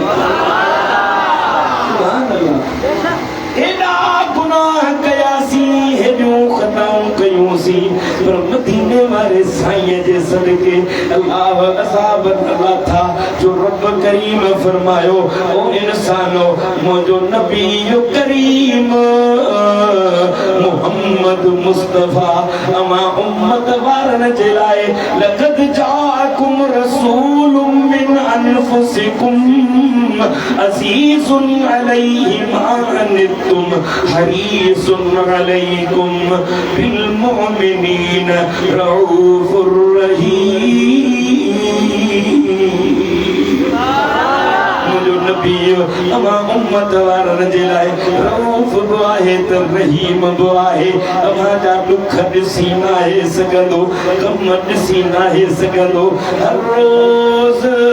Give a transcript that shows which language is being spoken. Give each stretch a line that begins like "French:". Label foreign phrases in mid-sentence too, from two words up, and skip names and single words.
Arabic: سبحان الله
Sindhi: एॾा गुनाह कयासीं हेॾियूं ख़ताऊं कयूंसीं पर मदीने वारे साईं जे सदके अल्लाह अज़ाब न लाथा जो रब करीम फरमायो ओ इंसानो मुंहिंजो नबी करीम محمد مصطفيٰ اما امت وارن جي لاءِ
Arabic: لقد جاءكم رسول من أنفسكم عزيز عليه ما عنتم حريص عليكم بالمؤمنين رءوف رحيم
Sindhi: मुंहिंजो नबी अमा उम्मत वारनि जे लाइ रऊफ़ बि आहे त रहीम बि आहे अमा जा दुख ॾिसी नाहे सघंदो कम ॾिसी नाहे सघंदो हर रोज़